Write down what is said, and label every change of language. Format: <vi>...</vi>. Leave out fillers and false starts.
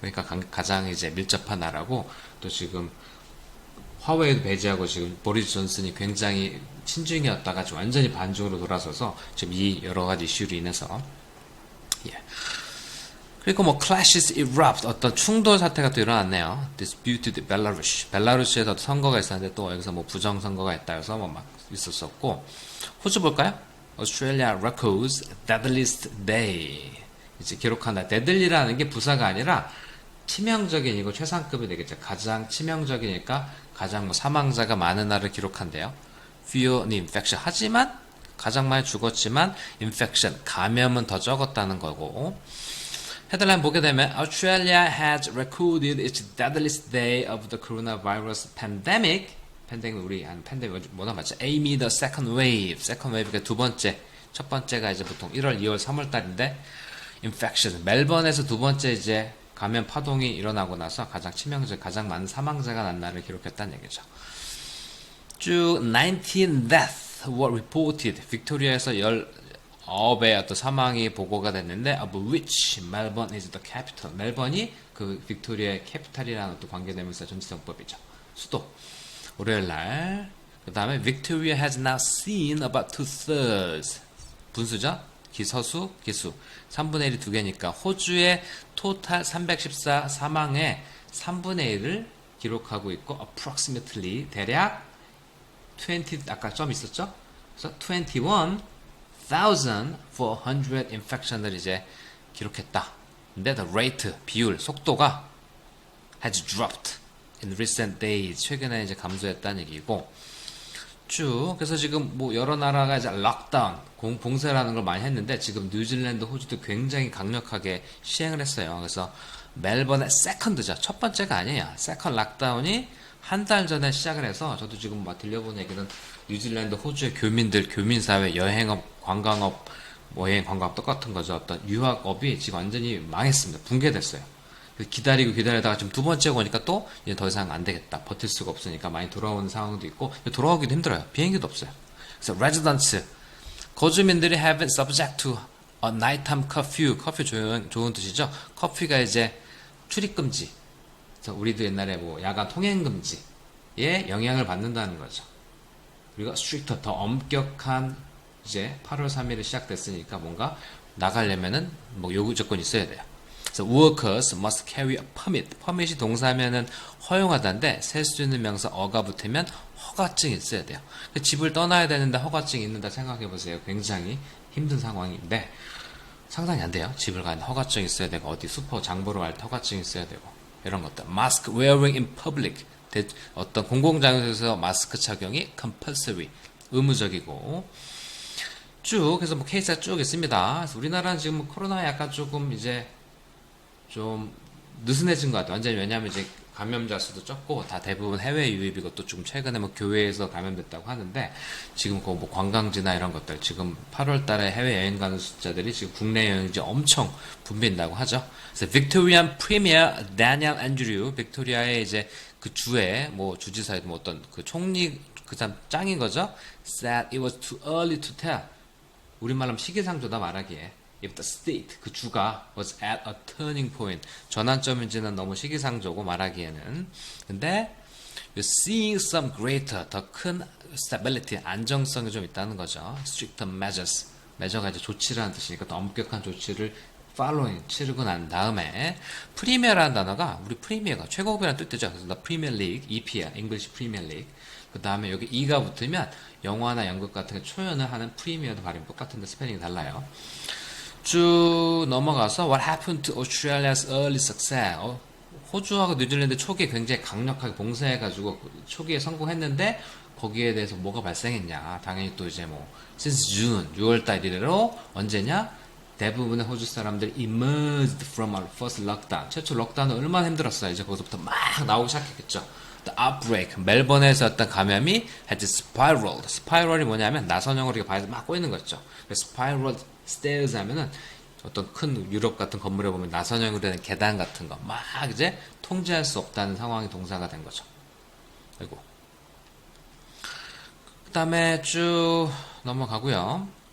<ko>그러니까 가장 이제 밀접한 나라고, 또 지금 화웨이도 배제하고 지금 보리스 존슨이 굉장히 친중이었다가 지금 완전히 반중으로 돌아서서 지금 이 여러 가지 이슈로 인해서, 예. 그리고 뭐</ko> <en>clashes erupt,</en> <ko>어떤 충돌 사태가 또 일어났네요.</ko> <en>disputed Belarus,</en> <ko>벨라루스에서 선거가 있었는데 또 여기서 뭐 부정 선거가 있다 해서 뭐 막 있었었고, 호주 볼까요?</ko> <en>Australia records deadliest day,</en> <ko>이제 기록한다. 데들리라는 게 부사가 아니라 치명적인, 이거 최상급이 되겠죠. 가장 치명적이니까 가장 뭐 사망자가 많은 날을 기록한대요.</ko> <en>fewer infection,</en> <ko>하지만 가장 많이 죽었지만</ko> <en>infection,</en> <ko>감염은 더 적었다는 거고, 헤드라인 보게 되면</ko> <en>Australia has recorded its deadliest day of the coronavirus pandemic.</en> <ko>팬데믹, 우리 한 팬데믹 뭐나 맞죠?</ko> <en>amid the second wave.</en> <ko>second wave가 두 번째, 첫 번째가 이제 보통 1월, 2월, 3월 달인데, infection, 멜번에서 두 번째 이제 감염 파동이 일어나고 나서 가장 치명적, 가장 많은 사망자가 난 날을 기록했다는 얘기죠.</ko> <en>쭉 19 deaths were reported.</en> <ko>빅토리아에서 19의 어떤 사망이 보고가 됐는데,</ko> <en>of which Melbourne is the capital.</en> <ko>멜번이 그 빅토리아의 캐피탈이라는 또 관계되면서 전치정법이죠. 수도. 월요일 날. 그 다음에</ko> <en>Victoria has now seen about 2/3.</en> <ko>분수죠? 기서수, 기수. 3분의 1이 두 개니까 호주의 토탈 314 사망의 3분의 1을 기록하고 있고 approximately 대략 20 아까 점 있었죠? 그래서 21,400 infection을 이제 기록했다. 근데 the rate 비율 속도가</ko> <en>has dropped in recent days</en> <ko>최근에 이제 감소했다는 얘기고 쭉 그래서 지금 뭐 여러 나라가 이제 락다운 봉쇄라는 걸 많이 했는데 지금 뉴질랜드, 호주도 굉장히 강력하게 시행을 했어요. 그래서 멜번의 세컨드죠. 첫 번째가 아니에요. 세컨 락다운이 한 달 전에 시작을 해서 저도 지금 막 들려본 얘기는 뉴질랜드, 호주의 교민들, 교민사회, 여행업, 관광업, 뭐 여행, 관광업 똑같은 거죠. 어떤 유학업이 지금 완전히 망했습니다. 붕괴됐어요. 기다리고 기다리다가 지금 두 번째가 오니까 또 이제 더 이상 안 되겠다. 버틸 수가 없으니까 많이 돌아오는 상황도 있고 돌아오기도 힘들어요. 비행기도 없어요.</ko> <en>그래서 residents</en> <ko>거주민들이</ko> <en>have been subject to a nighttime curfew.</en> <ko>커피 좋은 뜻이죠. 커피가 이제 출입 금지. 그래서 우리도 옛날에 뭐 야간 통행 금지에 영향을 받는다는 거죠. 그리고 stricter 더 엄격한 이제 8월 3일에 시작됐으니까 뭔가 나가려면은 뭐 요구 조건이 있어야 돼요.</ko> <en>그래서 workers must carry a permit.</en> <ko>permit이 동사면은 허용하다인데 셀 수 있는 명사 어가 붙으면 허가증이 있어야 돼요. 집을 떠나야 되는데 허가증이 있는다 생각해 보세요. 굉장히 힘든 상황인데 상상이 안 돼요. 집을 가는데 허가증이 있어야 되고 어디 슈퍼 장보러 갈 때 허가증이 있어야 되고 이런 것들.</ko> <en>mask wearing in public.</en> <ko>어떤 공공장소에서 마스크 착용이 compulsory. 의무적이고 쭉 그래서 뭐 케이스가 쭉 있습니다. 그래서 우리나라는 지금 코로나에 약간 조금 이제 좀 느슨해진 것 같아요. 완전히 왜냐하면 이제 감염자 수도 적고 다 대부분 해외 유입이고 또 지금 최근에 뭐 교회에서 감염됐다고 하는데 지금 그 뭐 관광지나 이런 것들 지금 8월 달에 해외 여행 가는 숫자들이 지금 국내 여행지 엄청 붐빈다고 하죠. 그래서 Victorian Premier Daniel Andrew 빅토리아의 이제 그 주에 뭐 주지사에 뭐 어떤 그 총리 그 사람 짱인 거죠.</ko> <en>Said it was too early to tell.</en> <ko>우리말로 하면 시기상조다 말하기에.</ko> <en>If the state,</en> <ko>그 주가</ko> <en>was at a turning point,</en> <ko>전환점인지는 너무 시기상조고 말하기에는.</ko> <en>근데 you're seeing some greater,</en> <ko>더 큰</ko> <en>stability,</en> <ko>안정성이 좀 있다는 거죠.</ko> <en>stricter measures,</en> <ko>measure가 이제 조치라는 뜻이니까 더 엄격한 조치를 following, 치르고 난 다음에 프리미어라는 단어가 우리 프리미어가 최고급이라는 뜻이죠. 그래서</ko> <en>the Premier League, EPL, English Premier League.</en> <ko>그 다음에 여기 E가 붙으면 영화나 연극 같은 게 초연을 하는 프리미어도 발음이 똑같은데 스펠링이 달라요. 쭉 넘어가서</ko> <en>What happened to Australia's early success?</en> <ko>호주하고 뉴질랜드 초기에 굉장히 강력하게 봉쇄해가지고 초기에 성공했는데 거기에 대해서 뭐가 발생했냐? 당연히 또 이제 뭐</ko> <en>since June</en> <ko>6월달 이래로 언제냐? 대부분의 호주 사람들이</ko> <en>emerged from our first lockdown.</en> <ko>최초 록다운은 얼마나 힘들었어요. 이제 거기서부터 막 나오기 시작했겠죠.</ko> <en>The outbreak,</en> <ko>멜번에서 어떤 감염이</ko> <en>had spiraled.</en> <ko>spiral이 뭐냐면 나선형으로 이렇게 발에서 막 꼬이는 거죠. spiraled stairs 하면은 어떤 큰 유럽 같은 건물에 보면 나선형으로 된 계단 같은 거 막 이제 통제할 수 없다는 상황이 동사가 된 거죠. 그리고 그 다음에 쭉 넘어가고요.</ko>